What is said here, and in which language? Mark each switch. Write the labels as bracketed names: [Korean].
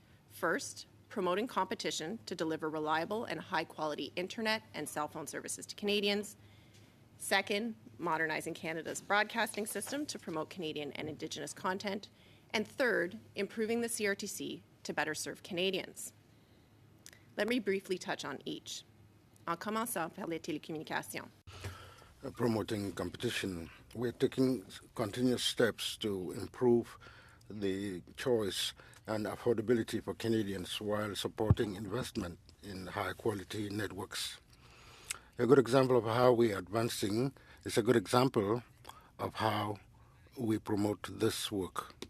[English] First, promoting competition to deliver reliable and high-quality internet and cell phone services to Canadians. Second, modernizing Canada's broadcasting system to promote Canadian and Indigenous content. And third, improving the CRTC to better serve Canadians. Let me briefly touch on each. [French] En commençant par les télécommunications. [English] Promoting competition, we're taking continuous steps to improve the choice and affordability for Canadians while supporting investment in high-quality networks. A good example of how we are advancing is a good example of how we promote this work.